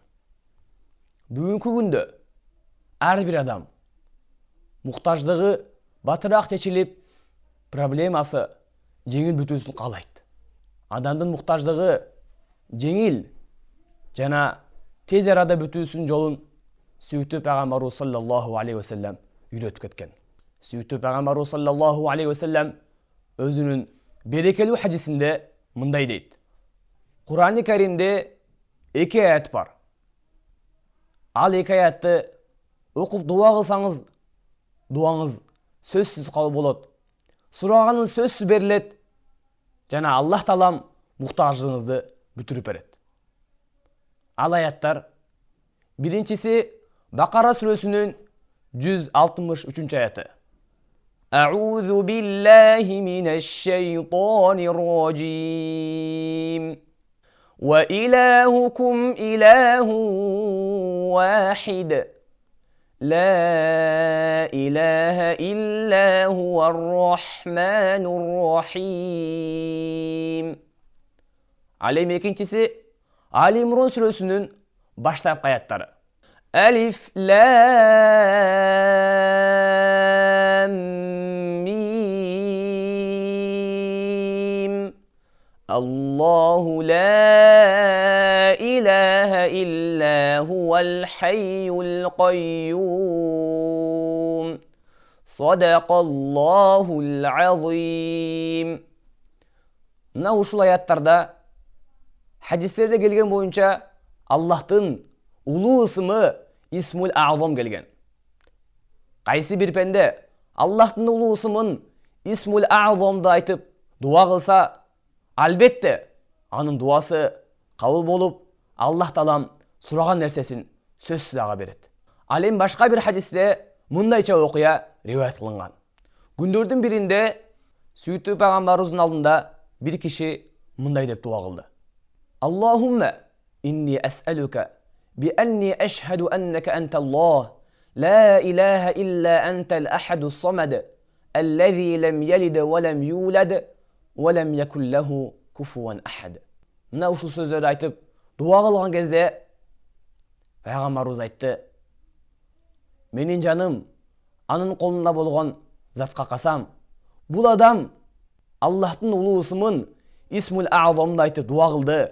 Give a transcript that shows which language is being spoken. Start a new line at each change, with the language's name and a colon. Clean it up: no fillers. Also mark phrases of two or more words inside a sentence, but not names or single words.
Kyrgyz: Бүгүнкү күндө ар бир адам муктаждыгы батыраак чечилип, проблемасы жеңил бүтүүсүн каалайт. Адамдын муктаждыгы жеңил жана тез арада бүтүүсүн жолун сүйүктүү пайгамбарыбыз
Arabic: صلى الله عليه وسلم
Kyrgyz: үйрөтүп кеткен. Сүйүктүү пайгамбарыбыз
Arabic: صلى الله عليه وسلم
Kyrgyz: өзүнүн берекелүү хадисинде мындай дейт. Кур'ан-ы Каримде 2 аят бар. Ал 2 аятты окуп дуа кылсаңыз, дуаңыз сөзсүз кабыл болот. Сураганыңыз сөзсүз берилет жана Аллах Таалам муктаждыгыңызды бүтүрүп берет. Ал аяттар биринчиси Бакара сүрөсүнүн 163 аяты.
Arabic: أعوذ بالله من الشيطان الرجيم. وإلهكم إله واحد. لا إله إلا هو الرحمن الرحيم.
Kyrgyz: Алем экинчиси Али Имран сүрөсүнүн баштапкы аяттары.
Arabic: الم. الله لا إله إلا هو الحي القيوم. صدق الله العظيم.
Kyrgyz: Мына ушул аяттарда хадистерде келген боюнча Аллахтын улуу ысымы
Arabic: اسم الأعظم
Kyrgyz: келген. Кайсы бир пенде Аллахтын улуу ысымын
Arabic: Исмул А'замды
Kyrgyz: айтып дуа кылса, албетте анын дуасы кабыл болуп, Аллах Таалам сураган нерсесин сөзсүз ага берет. Ал эми башка бир хадисте мындайча окуя риваят кылынган. Күндөрдүн биринде сүйүктүү пайгамбарыбыздын алдында бир киши мындай деп дуа кылды.
Arabic: اللهم إني أسألك بأني أشهد أنك أنت الله لا إله إلا أنت الأحد الصمد الذي لم يلد ولم يولد ولم يكن له كفوا أحد.
Kyrgyz: Мына ушул сөздөрдү айтып дуа кылган кезде пайгамбарыбыз айтты: менин жаным анын колунда болгон затка касам, бул адам Аллахтын улуу ысымын
Arabic: Исмул А'замды
Kyrgyz: айтып дуа кылды.